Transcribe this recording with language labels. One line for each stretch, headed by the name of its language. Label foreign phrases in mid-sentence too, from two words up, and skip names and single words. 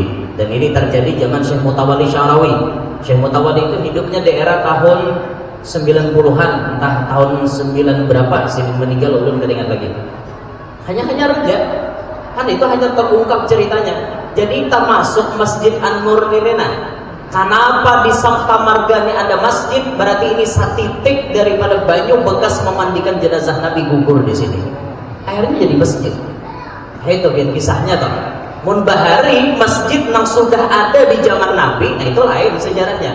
Indonesian: Dan ini terjadi zaman Syekh Mutawalli Sya'rawi. Syekh Mutawalli itu hidupnya daerah tahun 90-an, entah tahun 9 berapa sih meninggal, belum teringat lagi. Hanya raja. Kan itu hanya terungkap ceritanya. Jadi kita masuk Masjid An-Nur ini kenapa di Sampah Marga ini ada masjid?
Banjar: Berarti ini satitik daripada banyu bekas memandikan jenazah Nabi gugur di sini.
Indonesian: Akhirnya jadi masjid. Itu biar kisahnya toh.
Banjar: Mun bahari masjid yang sudah ada di zaman Nabi, nah itu lain sejarahnya.